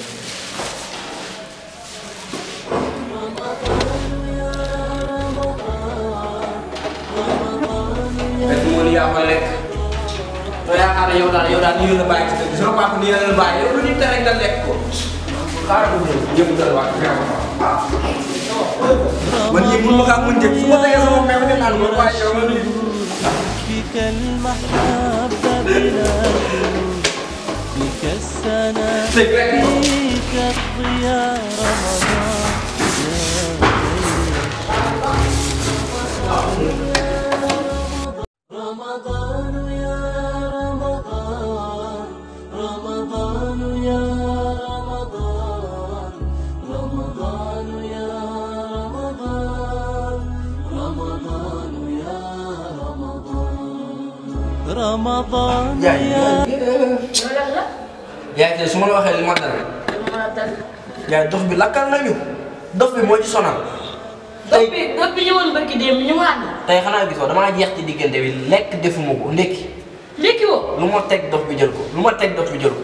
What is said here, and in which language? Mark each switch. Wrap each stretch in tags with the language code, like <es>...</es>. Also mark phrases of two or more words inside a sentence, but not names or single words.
<wo>fekk moo ni yaa ko lekk soo yaakaar ne yow daal nii la bàyyi ci dëgg sama papa nii la bàyyi yow lu ñu tere nga lekk ko xaaral ko ñëw dal wax man yii mun ma kaa mën jël su ma tegee sama meew ne naan ko waaye yow ma nuyu</wo> <ar>فيك المحبة بلا شرور فيك السنة فيك الضياء رمضان يا رمضان رمضان يا رمضان رمضان يا رمضان رمضان يا رمضان رمضان يا</ar> <wo>yaa ngi su ma la waxee li ma dal yaa dox bi lakkal nañu dox bi moo ci sonal dox bi ñëwoon barki démb ñu mu ànd. tey xanaa gisoo damaa jeex ci diggante bi lekk defuma ko ndekki léegi woo. lu ma teg dox bi jël ko lu ma teg dox bi jël ko</wo>